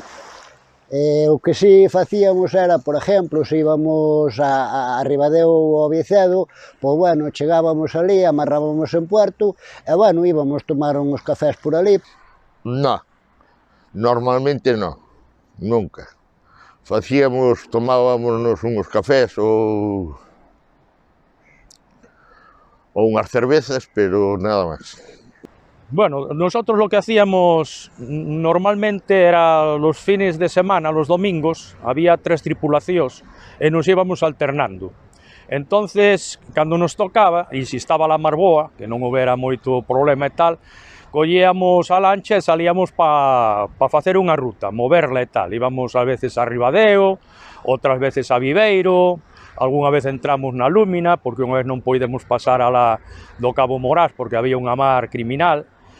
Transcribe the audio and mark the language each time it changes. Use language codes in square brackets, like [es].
[gl] o que si facíamos era, por exemplo, se íbamos a Ribadeo ou a Vicedo, pois, bueno, chegábamos ali, amarrábamos en Puerto, e, bueno, íbamos tomar uns cafés por ali. [es] No, normalmente no, nunca. [gl] Tomábamos uns cafés ou unhas cervezas, pero nada máis. [es] Bueno, nosotros lo que hacíamos normalmente era los fines de semana, los domingos, había [gl] 3 tripulacións e nos íbamos alternando. Entonces, cando nos tocaba, e se estaba la mar boa, que non houbera moito problema e tal, collíamos a lancha e salíamos para facer unha ruta, moverla e tal. Íbamos a veces a Ribadeo, outras veces a Viveiro, algunha vez entramos na Lúmina, porque unha vez non podemos pasar do Cabo Morás, porque había unha mar criminal.